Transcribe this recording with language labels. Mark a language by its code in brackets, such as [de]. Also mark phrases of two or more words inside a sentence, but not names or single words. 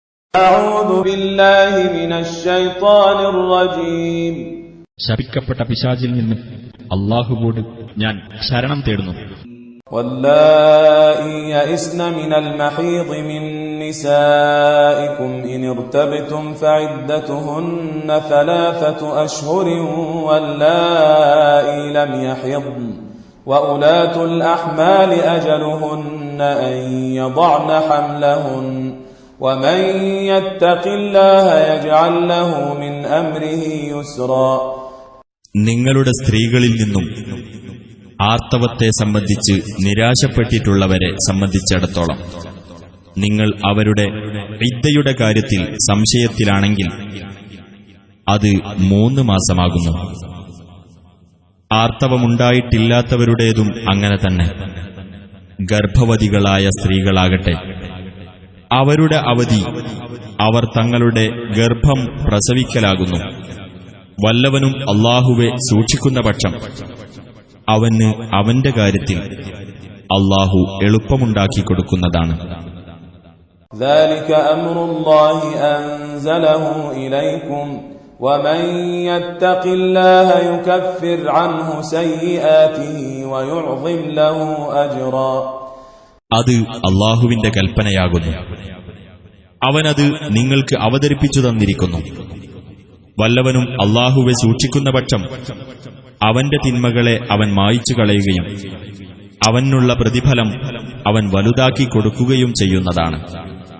[ar] أعوذ بالله من الشيطان الرجيم. [ml] ശപിക്കപ്പെട്ട പിശാചിൽ നിന്ന് അല്ലാഹുവോട് ഞാൻ ശരണം തേടുന്നു. [ar] واللائي يئسن من المحيض من نسائكم إن ارتبتم فعدتهن 3 أشهر واللائي لم يحضن وأولاة الأحمال أجلهن أن يضعن حملهن ومن يتق الله يجعل له من أمره يسرا. [ml] നിങ്ങളുടെ സ്ത്രീകളിൽ നിന്നും ആർത്തവത്തെ സംബന്ധിച്ച് നിരാശപ്പെട്ടിട്ടുള്ളവരെ സംബന്ധിച്ചിടത്തോളം നിങ്ങൾ അവരുടെ ഇദ്ദയുടെ കാര്യത്തിൽ സംശയത്തിലാണെങ്കിൽ അത് 3 മാസമാകുന്നു. ആർത്തവമുണ്ടായിട്ടില്ലാത്തവരുടേതും അങ്ങനെ തന്നെ. ഗർഭവതികളായ സ്ത്രീകളാകട്ടെ, അവരുടെ അവധി അവർ തങ്ങളുടെ ഗർഭം പ്രസവിക്കലാകുന്നു. വല്ലവനും അല്ലാഹുവെ സൂക്ഷിക്കുന്ന പക്ഷം അവന് അവന്റെ കാര്യത്തിൽ അല്ലാഹു എളുപ്പമുണ്ടാക്കി കൊടുക്കുന്നതാണ്. [ar] ذلك أمر الله أنزله إليكم ومن يتق الله يكفر عنه سيئاته ويعظم له أجرا. [ml] അത് അല്ലാഹുവിന്റെ കൽപ്പനയാകുന്നു. അവനത് നിങ്ങൾക്ക് അവതരിപ്പിച്ചു തന്നിരിക്കുന്നു. വല്ലവനും അല്ലാഹുവെ സൂക്ഷിക്കുന്ന പക്ഷം അവന്റെ തിന്മകളെ അവൻ മായിച്ചു കളയുകയും അവനുള്ള പ്രതിഫലം അവൻ വലുതാക്കി കൊടുക്കുകയും ചെയ്യുന്നതാണ്.